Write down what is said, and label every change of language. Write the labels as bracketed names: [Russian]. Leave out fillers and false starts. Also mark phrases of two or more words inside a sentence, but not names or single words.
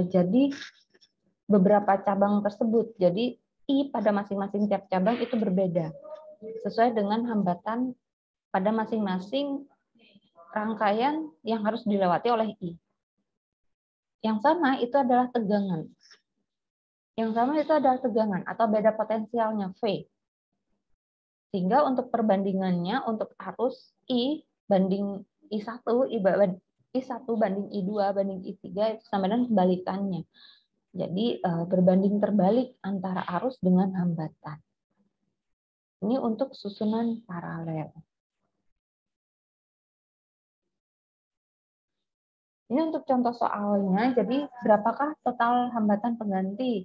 [Indonesian] Jadi beberapa cabang tersebut. Jadi I pada masing-masing tiap cabang itu berbeda, sesuai dengan hambatan pada masing-masing rangkaian yang harus dilewati oleh I. Yang sama itu adalah tegangan. Yang sama itu adalah tegangan atau beda potensialnya, V. Sehingga untuk perbandingannya, untuk arus I banding I1, I1 banding I2 banding I3 itu sama dengan kebalikannya. Jadi berbanding terbalik antara arus dengan hambatan. Ini untuk susunan paralel. Ini untuk contoh soalnya, jadi berapakah total hambatan pengganti?